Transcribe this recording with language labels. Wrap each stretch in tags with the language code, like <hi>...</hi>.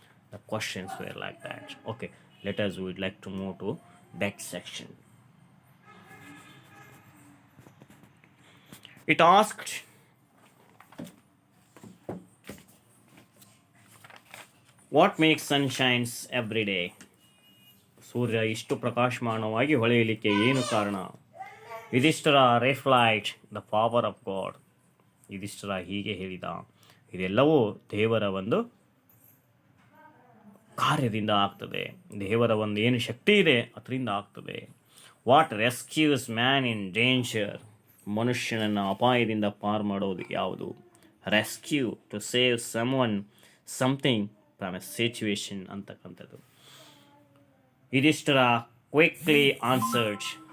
<en>The questions were like that. Okay, we would like to move to that section. It asked, what makes sun shines every day?</en> <kn>ಸೂರ್ಯ ಇಷ್ಟು ಪ್ರಕಾಶಮಾನವಾಗಿ ಹೊಳೆಯಲಿಕ್ಕೆ ಏನು ಕಾರಣ? Yudhishthira</kn> <en>Replied, the power of God.</en> <kn>Yudhishthira ಹೀಗೆ ಹೇಳಿದ, ಇದೆಲ್ಲವೂ ದೇವರ ಒಂದು ಕಾರ್ಯದಿಂದ ಆಗ್ತದೆ. ದೇವರ ಒಂದು ಏನು ಶಕ್ತಿ ಇದೆ ಅದರಿಂದ ಆಗ್ತದೆ.</kn> <en>What rescues man in danger?</en> <kn>ಮನುಷ್ಯನನ್ನು ಅಪಾಯದಿಂದ ಪಾರು ಮಾಡೋದು ಯಾವುದು?</kn> <en>rescue, to save someone something from a situation</en> <kn>ಅಂತಕ್ಕಂಥದ್ದು.</kn> <en>Yudhishthira quickly answered.</en>